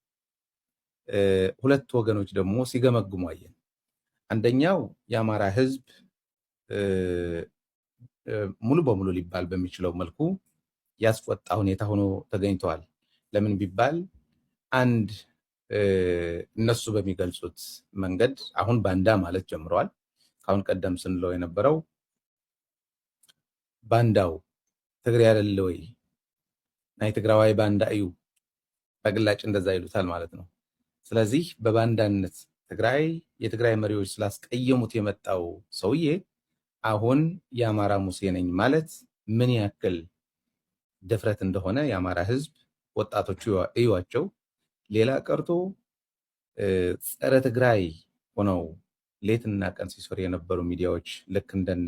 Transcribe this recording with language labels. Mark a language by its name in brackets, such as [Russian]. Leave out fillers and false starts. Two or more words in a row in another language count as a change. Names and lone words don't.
[Amharic] ሁለት ወገኖች ደግሞ ሲገመግሙ አየን አንደኛው የአማራ ህዝብ ሙሉ በሙሉ ሊባል በሚችለው መልኩ ያስቆጣ ሁኔታ ሆኖ ተገኝቷል ለምን ቢባል አንድ እነሱ በሚገልጹት መንገድ አሁን ባንዳ ማለት ጀምረዋል ካሁን ቀደም ስንለው የነበረው ባንዳው ትግሬ አይደለ ወይ [Tigrinya] ናይ ትግራዋይ ባንዳ እዩ [Amharic] በግላጭ እንደዛ ይሉታል ማለት ነው። ስለዚህ በባንዳነት የትግራይ መሪዎች ስላስቀየሙት የመጣው ሰውዬ አሁን የአማራ ሙሴ ነኝ ማለት ምን ያክል ድፍረት እንደሆነ የአማራ ህዝብ ወጣቶቹ እዩዋቸው። ሌላ ቀርቶ ጸረ ትግራይ ሆነው ሌትና ቀን ሲሰሩ የነበሩ ሚዲያዎች ልክ እንደነ